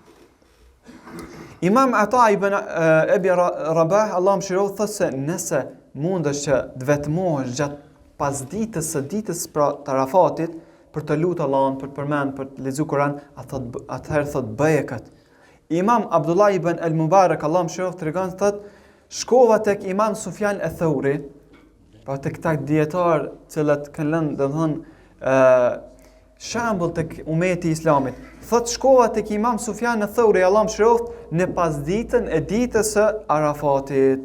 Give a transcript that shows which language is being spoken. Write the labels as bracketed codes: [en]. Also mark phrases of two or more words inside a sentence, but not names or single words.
[sq] Imam Ata ibn Abi Rabah, Allah mëshiroft, thot se nëse mundesh që të vetmohesh gjatë pasdites së ditës pra të Arafatit për të lutur Allahun, për të përmend, për të lexuar Kur'an, atëherë thot bëje kët. Imam Abdullah ibn al-Mubarak, Allah mëshiroft, tregon thot shkova tek Imam Sufjan al-Thauri, pa tek këta dietar cilët kanë lënë domthon shembull tek umeti i Islamit. Thot shkova tek Imam Sufjan al-Thauri, Allah mëshiroft, në pasditën e ditës së Arafatit.